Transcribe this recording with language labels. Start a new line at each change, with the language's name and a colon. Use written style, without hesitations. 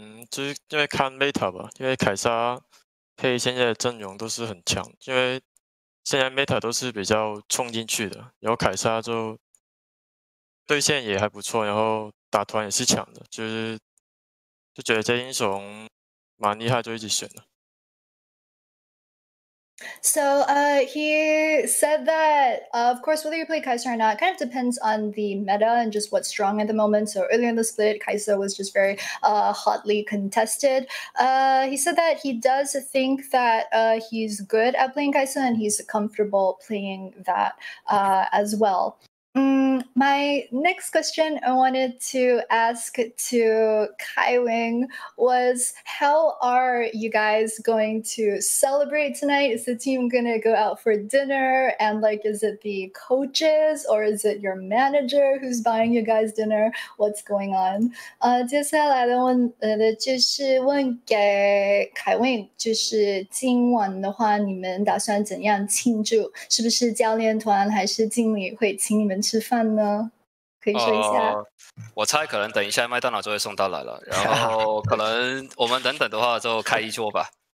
Chinese: 就是因为看 meta 吧，因为凯撒配现在的阵容都是很强，因为现在 meta 都是比较冲进去的，然后凯撒就对线也还不错，然后打团也是强的，就觉得这英雄蛮厉害，就一直选了。
English: So he said that, of course, whether you play Kai'Sa or not kind of depends on the meta and just what's strong at the moment. So earlier in the split, Kai'Sa was just very hotly contested. He said that he does think that he's good at playing Kai'Sa and he's comfortable playing that as well. My next question I wanted to ask to Kaiwing was, how are you guys going to celebrate tonight? Is the team going to go out for dinner? And like, is it the coaches or is it your manager who's buying you guys dinner? What's going on?
Chinese: 接下来的就是问给凯文，就是今晚的话，你们打算怎样庆祝？是不是教练团还是经理会请你们吃饭呢？可以说一下。我猜可能等一下麦当劳就会送到来了，然后可能我们等的话就开一桌吧。